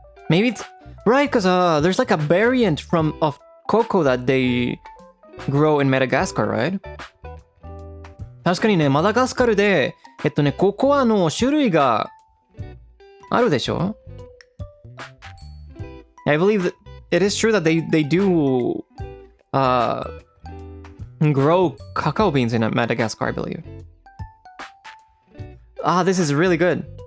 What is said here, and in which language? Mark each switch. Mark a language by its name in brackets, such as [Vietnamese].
[English] Maybe it's right, because there's like a variant of cocoa that they grow in Madagascar, right? [Japanese] 確かにね、マダガスカルで、ココアの種類があるでしょ? [English] I believe that it is true that they do grow cacao beans in Madagascar, I believe. Ah, this is really good.